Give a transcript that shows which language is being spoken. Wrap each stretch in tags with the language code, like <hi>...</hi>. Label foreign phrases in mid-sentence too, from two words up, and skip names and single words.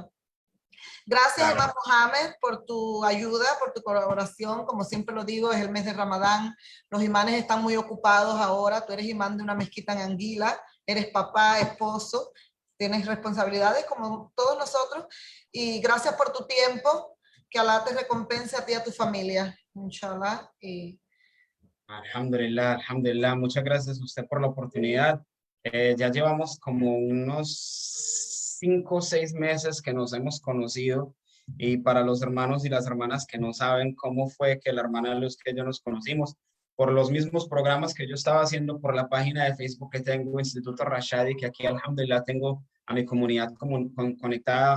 <es>Gracias, Imam Mohamed, por tu ayuda, por tu colaboración. Como siempre lo digo, es el mes de Ramadán. Los imanes están muy ocupados ahora. Tú eres imán de una mezquita en Anguila, eres papá, esposo, tienes responsabilidades como todos nosotros. Y gracias por tu tiempo. Que Alá te recompense a ti y a tu familia. Inshallah.</es> <ar>الحمد لله، الحمد لله.</ar> <es>Muchas gracias a usted por la oportunidad. Ya llevamos como unos 5 o 6 meses que nos hemos conocido, y para los hermanos y las hermanas que no saben cómo fue que la hermana Luz que yo nos conocimos, por los mismos programas que yo estaba haciendo por la página de Facebook que tengo, Instituto Rashadi, que aquí alhamdulillah tengo a mi comunidad conectada.</es>